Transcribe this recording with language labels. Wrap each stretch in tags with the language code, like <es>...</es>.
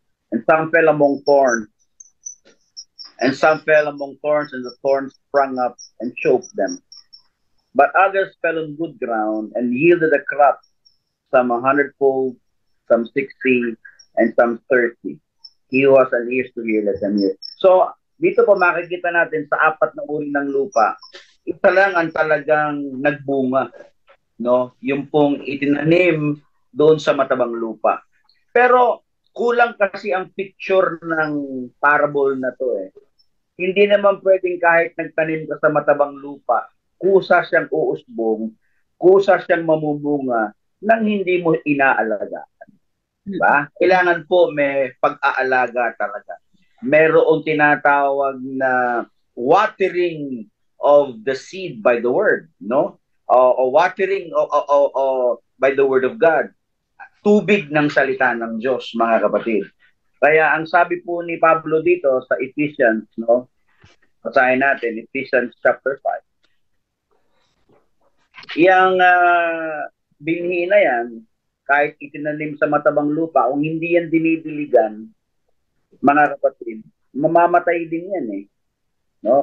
<en>And some fell among thorns, and the thorns sprung up and choked them. But others fell on good ground and yielded a crop, some 100-fold, some 60, and some 30. He who has an ears to hear, let him hear.</en> <tl>So, dito po makikita natin sa apat na uri ng lupa, isa lang ang talagang nagbunga, no? Yung pong itinanim doon sa matabang lupa. Pero kulang kasi ang picture ng parable na to eh. Hindi naman pwedeng kahit nagtanim ka sa matabang lupa, kusa siyang uusbong, kusa siyang mamumunga nang hindi mo inaalaga. Diba? Kailangan po may pag-aalaga talaga. Merong tinatawag na</tl> <en>watering of the seed by the word,</en> <tl>no?</tl> <en>O watering by the word of God.</en> <tl>Tubig ng salita ng Diyos, mga kapatid. Kaya ang sabi po ni Pablo dito sa Ephesians, no? Basahin natin, Ephesians chapter 5. Yang binhi na yan, kahit itinanim sa matabang lupa, kung hindi yan dinidiligan, mga kapatid, mamamatay din yan eh. No?</tl>